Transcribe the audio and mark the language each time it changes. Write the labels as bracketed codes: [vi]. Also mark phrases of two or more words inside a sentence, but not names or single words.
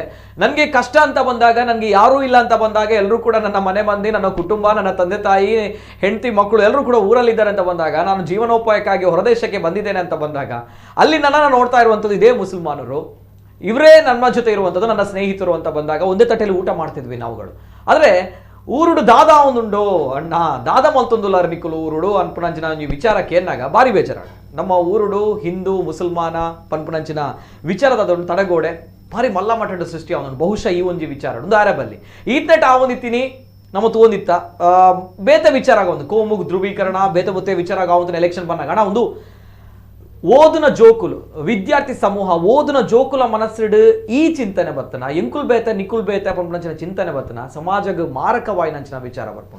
[kn] ನನಗೆ ಕಷ್ಟ ಅಂತ ಬಂದಾಗ, ನನಗೆ ಯಾರೂ ಇಲ್ಲ ಅಂತ ಬಂದಾಗ ಎಲ್ಲರೂ ಕೂಡ ನನ್ನ ಮನೆ ಮಂದಿ, ನನ್ನ ಕುಟುಂಬ, ನನ್ನ ತಂದೆ ತಾಯಿ, ಹೆಂಡತಿ ಮಕ್ಕಳು ಎಲ್ಲರೂ ಕೂಡ ಊರಲ್ಲಿದ್ದಾರೆ ಅಂತ ಬಂದಾಗ, ನಾನು ಜೀವನೋಪಾಯಕ್ಕಾಗಿ ಹೊರದೇಶಕ್ಕೆ ಬಂದಿದ್ದೇನೆ ಅಂತ ಬಂದಾಗ ಅಲ್ಲಿ ನನ್ನನ್ನು ನೋಡ್ತಾ ಇರುವಂಥದ್ದು ಇದೇ ಮುಸಲ್ಮಾನರು, ಇವರೇ ನನ್ನ ಜೊತೆ ಇರುವಂಥದ್ದು ನನ್ನ ಸ್ನೇಹಿತರು ಅಂತ ಬಂದಾಗ ಒಂದೇ ತಟ್ಟೆಯಲ್ಲಿ ಊಟ ಮಾಡ್ತಿದ್ವಿ ನಾವುಗಳು. [tcy] ಆದರೆ ಊರುಡು ದಾದ ಒಂದುಂಡು ಅಣ್ಣ ದಾದ ಮಲ್ತೊಂದುಲಾರ ನಿಕ್ಕಲು ಊರುಡು ಅನ್ಪುಣಂಚಿನ ವಿಚಾರಕ್ಕೆ ಏನಾಗ ಭಾರಿ ಬೇಜಾರ. ನಮ್ಮ ಊರುಡು ಹಿಂದೂ ಮುಸಲ್ಮಾನ ಪನ್ಪುಣಂಚಿನ ವಿಚಾರದ ಅದೊಂದು ತಡೆಗೋಡೆ ಭಾರಿ ಮಲ್ಲ ಮಟ್ಟದ ಸೃಷ್ಟಿ ಅವನು. ಬಹುಶಃ ಈ ಒಂಜಿ ವಿಚಾರ ಒಂದು ಆರಬಲ್ಲಿ ಈತಟ ಆವೊಂದಿತ್ತೀನಿ ನಮ್ಮ ತೋಂದಿತ್ತ ಬೇತೆ ವಿಚಾರ ಆಗ ಒಂದು ಕೋಮು ಧ್ರುವೀಕರಣ ಬೇತೆ ಬೊತ್ತೆ ವಿಚಾರ ಆಗ ಒಂದು ಎಲೆಕ್ಷನ್ ಬಂದಾಗ ಅಣ್ಣ ಒಂದು ಓದುನ ಜೋಕುಲು ವಿದ್ಯಾರ್ಥಿ ಸಮೂಹ ಓದುನ ಜೋಕುಲ ಮನಸ್ಸಿಡು ಈ ಚಿಂತನೆ ಬರ್ತನ ಎಂಕುಲ್ ಬೇತ ನಿಕುಲ್ ಬೇತ ಪಂಪಂಚಿನ ಚಿಂತನೆ ಬರ್ತನ ಸಮಾಜಗ ಮಾರಕವಾಯಿ ನಂಚಿನ ವಿಚಾರ ಬರ್ಪುಂಡು.